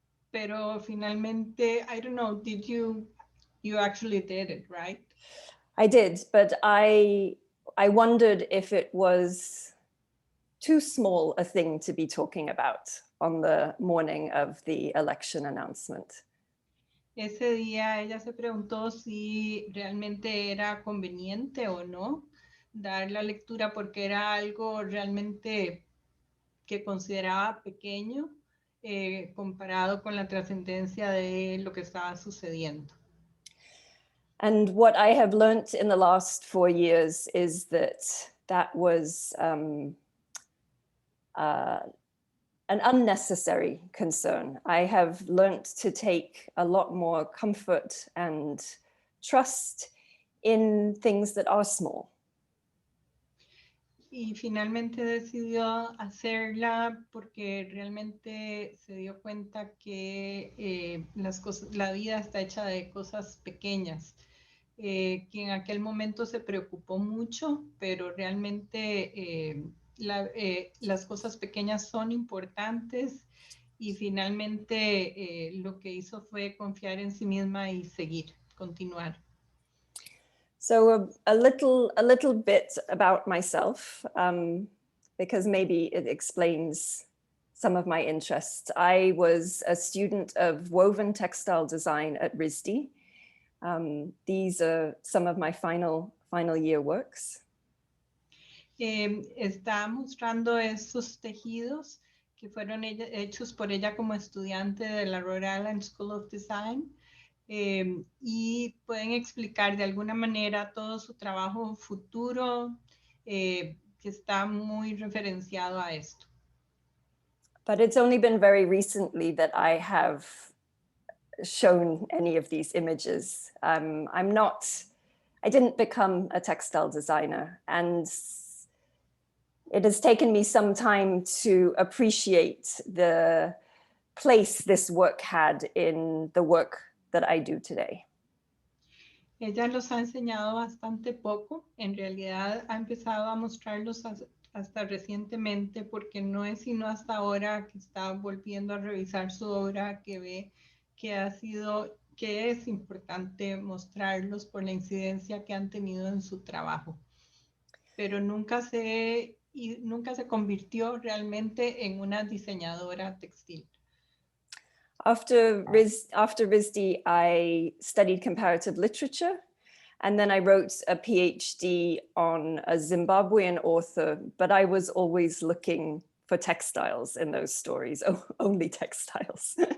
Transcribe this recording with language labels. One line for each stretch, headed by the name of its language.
Spanish: Pero finalmente,
English: I don't know, you actually did it, right? I did, but I wondered if it was too small a thing to be talking about on the morning of the election announcement.
Spanish: Ese día ella se preguntó si realmente era conveniente o no dar la lectura porque era algo realmente que consideraba pequeño comparado con la trascendencia de lo que estaba sucediendo.
English: And what I have learned in the last 4 years is that was an unnecessary concern. I have learned to take a lot more comfort and trust in things that are small.
Spanish: Y finalmente decidió hacerla porque realmente se dio cuenta que la vida está hecha de cosas pequeñas, que en aquel momento se preocupó mucho, pero realmente las cosas pequeñas son importantes y finalmente lo que hizo fue confiar en sí misma y seguir, continuar.
English: So a little bit about myself, because maybe it explains some of my interests. I was a student of woven textile design at RISD. These are some of my final year works.
Spanish: Está mostrando esos tejidos que fueron hechos por ella como estudiante de la Rhode Island School of Design. Y pueden explicar de alguna manera todo su trabajo futuro que está muy referenciado a esto.
English: But it's only been very recently that I have shown any of these images. I didn't become a textile designer, and it has taken me some time to appreciate the place this work had in the work that I do today.
Spanish: Ella los ha enseñado bastante poco, en realidad ha empezado a mostrarlos hasta recientemente porque no es sino hasta ahora que está volviendo a revisar su obra que ve que es importante mostrarlos por la incidencia que han tenido en su trabajo. Pero nunca se convirtió realmente en una diseñadora textil.
English: After RISD, I studied comparative literature, and then I wrote a PhD on a Zimbabwean author, but I was always looking for textiles in those stories, only textiles.